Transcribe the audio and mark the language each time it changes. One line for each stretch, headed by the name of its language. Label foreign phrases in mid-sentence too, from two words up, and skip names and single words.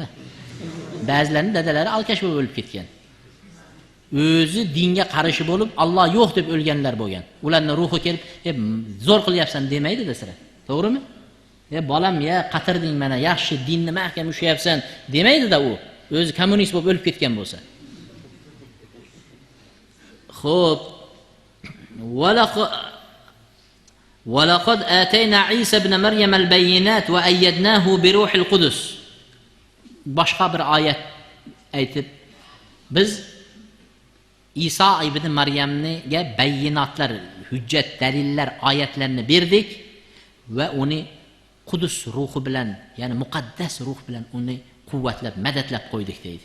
Uzbek: Ba'zilarning dadalari alkash bo'lib o'lib ketgan. O'zi dinga qarishi bo'lib, Alloh yo'q deb o'lganlar bo'lgan. Ularning ruhi kelib, zo'r qilyapsan demaydi desira. To'g'rimi? Bolam, qatirding mana, yaxshi dinni mahkam ushlayapsan demaydi-da u. O'zi kommunist bo'lib o'lib ketgan bo'lsa. Xo'p.
Arabic: وَلَقَدْ آتَيْنَا عِيسَى ابْنَ مَرْيَمَ الْبَيِّنَاتِ وَأَيَّدْنَاهُ بِرُوحِ الْقُدُسِ.
Uzbek: Boshqa bir oyat aytib, biz İsa ibn Maryamga bayinatlar, hujjat, dalillar, oyatlarni berdik va uni Qudus ruhi bilan, ya'ni muqaddas ruh bilan uni quvvatlab, madadlab qo'ydik deydi.